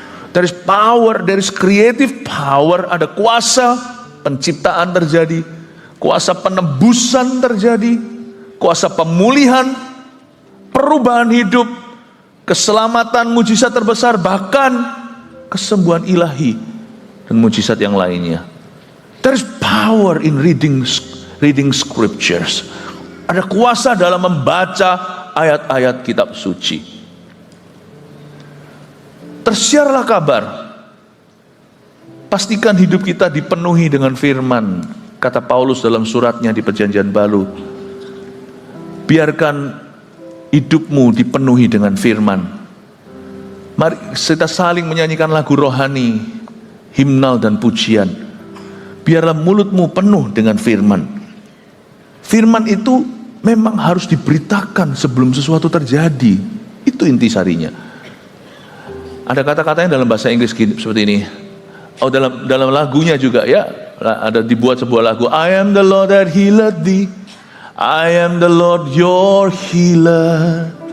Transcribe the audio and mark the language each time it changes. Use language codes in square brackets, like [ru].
[en] There is power, there is creative power, [id] ada kuasa penciptaan terjadi, kuasa penebusan terjadi, kuasa pemulihan, perubahan hidup, keselamatan, mujizat terbesar, bahkan kesembuhan ilahi dan mujizat yang lainnya. [en] There is power in reading scriptures. [id] Ada kuasa dalam membaca ayat-ayat kitab suci. Tersiarlah kabar. Pastikan hidup kita dipenuhi dengan firman. Kata Paulus dalam suratnya di Perjanjian Baru. Biarkan hidupmu dipenuhi dengan firman. Mari kita saling menyanyikan lagu rohani, himnal dan pujian. Biarlah mulutmu penuh dengan firman. Firman itu memang harus diberitakan sebelum sesuatu terjadi. Itu intisarinya. Ada kata-katanya dalam bahasa Inggris seperti ini. Oh, dalam lagunya juga ya, ada dibuat sebuah lagu. [en] I am the Lord that healeth thee. I am the Lord your healer.